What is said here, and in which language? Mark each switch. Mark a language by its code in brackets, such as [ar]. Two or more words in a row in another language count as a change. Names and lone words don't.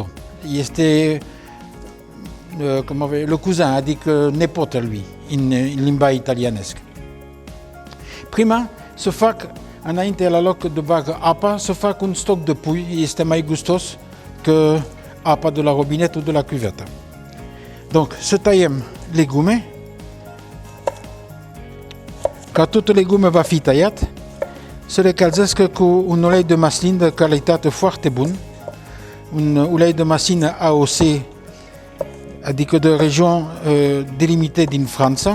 [ro] Este [fr] le cousin, [ro] adică nepotul lui, în limba italianescă. Prima se fac, înainte la loc de bagă apa, se fac un stoc de pui, este mai gustos că apa de la robinet [fr] ou de la [ro] cuvetă. Donc, să tăiem legume. Ca toate legume va fi tăiat, să le calzească cu un ulei de măslin de calitate foarte bun, un ulei de măslin AOC, adică de regiune delimitată din Franța.